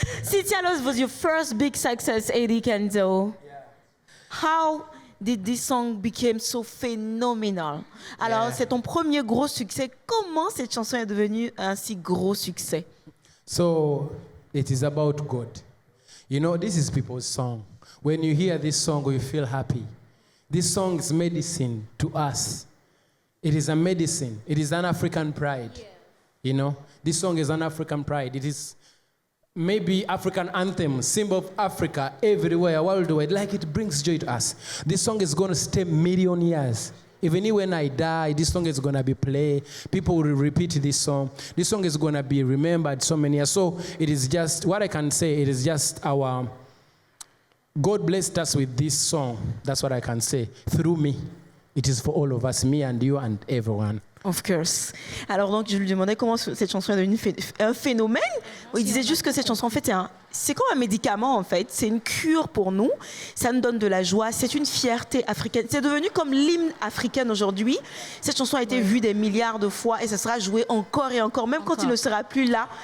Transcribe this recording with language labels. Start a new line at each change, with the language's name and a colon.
English: Sitialos was your first big success, Eddie Kenzo. How did this song become so phenomenal?
French: Alors, c'est ton premier gros succès. Comment cette chanson est devenue un si gros succès?
English: So it is about God. You know, this is people's song. When you hear this song, you feel happy. This song is medicine to us. It is a medicine. It is an African pride. Yeah. You know, this song is an African pride. It is maybe African anthem, symbol of Africa everywhere, worldwide. Like it brings joy to us. This song is going to stay million years. Even when I die, this song is going to be played. People will repeat this song. This song is going to be remembered so many years. So it is just, what I can say, it is just our, God blessed us with this song. That's what I can say. Through me. It is for all of us, me and you and everyone. Of course.
French: Alors donc je lui demandais comment cette chanson est devenue un phénomène. Il disait juste que cette chanson en fait c'est comme un médicament en fait, c'est une cure pour nous, ça nous donne de la joie, c'est une fierté africaine, c'est devenu comme l'hymne africain aujourd'hui. Cette chanson a été vue des milliards de fois et ça sera joué encore et encore, même quand il ne sera plus là.